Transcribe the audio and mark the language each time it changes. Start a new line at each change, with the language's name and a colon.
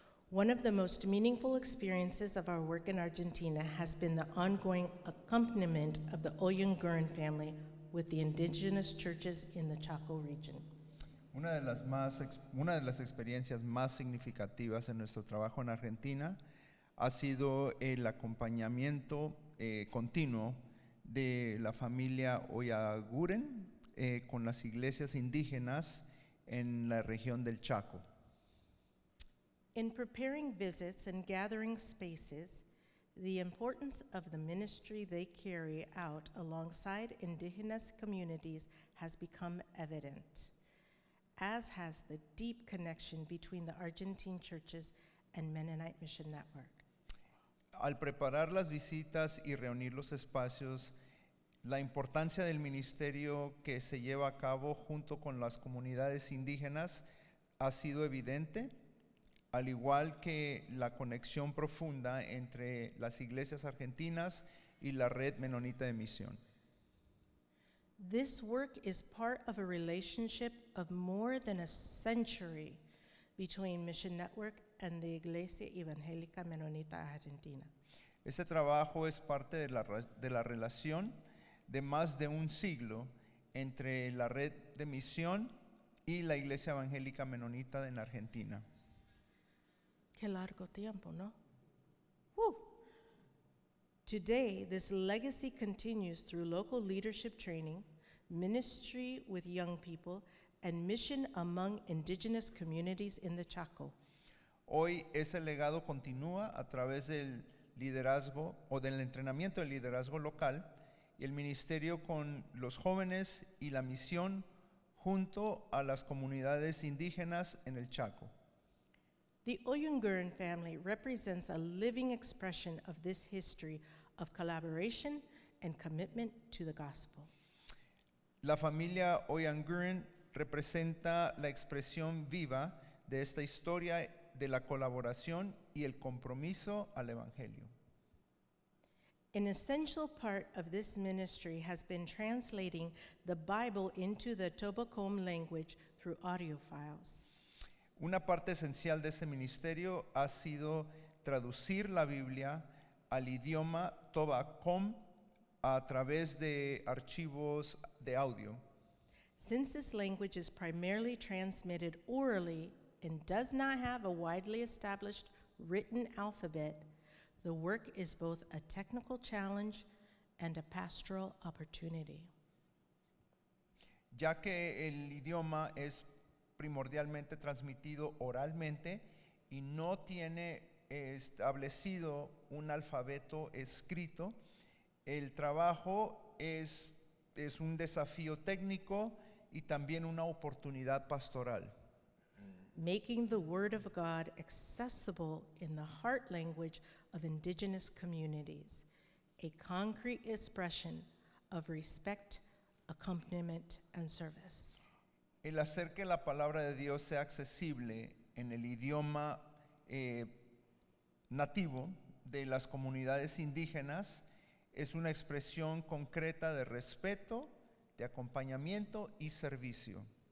English: One of the most meaningful experiences of our work in Argentina has been the ongoing accompaniment of the Oyenguren family with the indigenous churches in the Chaco region.
Spanish: Una de las experiencias más significativas en nuestro trabajo en Argentina ha sido el acompañamiento continuo de la familia Oyaguren con las iglesias indígenas en la región del Chaco.
English: In preparing visits and gathering spaces, The importance of the ministry they carry out alongside indigenous communities has become evident, as has the deep connection between the Argentine churches and Mennonite Mission Network.
Spanish: Al preparar las visitas y reunir los espacios, la importancia del ministerio que se lleva a cabo junto con las comunidades indígenas ha sido evidente, al igual que la conexión profunda entre las iglesias argentinas y la red menonita de misión.
English: This work is part of a relationship of more than a century between Mission Network and the Iglesia Evangélica Menonita Argentina.
Spanish: Este trabajo es parte de la relación de más de un siglo entre la red de misión y la Iglesia Evangélica Menonita en Argentina. Qué largo tiempo, ¿no? Woo.
English: Today, this legacy continues through local leadership training, ministry with young people, and mission among indigenous communities in the Chaco.
Spanish: Hoy ese legado continúa a través del liderazgo o del entrenamiento del liderazgo local y el ministerio con los jóvenes y la misión junto a las comunidades indígenas en el Chaco.
English: The Oyunguren family represents a living expression of this history of collaboration and commitment to the gospel.
Spanish: La familia Oyanguren representa la expresión viva de esta historia de la colaboración y el compromiso al Evangelio.
English: An essential part of this ministry has been translating the Bible into the Tobacom language through audio files.
Spanish: Una parte esencial de este ministerio ha sido traducir la Biblia al idioma Tobacom a través de archivos de audio.
English: Since this language is primarily transmitted orally and does not have a widely established written alphabet, the work is both a technical challenge and a pastoral opportunity.
Spanish: Ya que el idioma es primordialmente transmitido oralmente y no tiene establecido un alfabeto escrito, el trabajo es un desafío técnico y también una oportunidad pastoral.
English: Making the Word of God accessible in the heart language of indigenous communities, a concrete expression of respect, accompaniment, and service.
Spanish: El hacer que la palabra de Dios sea accesible en el idioma nativo de las comunidades indígenas es una expresión concreta de respeto, de acompañamiento y servicio.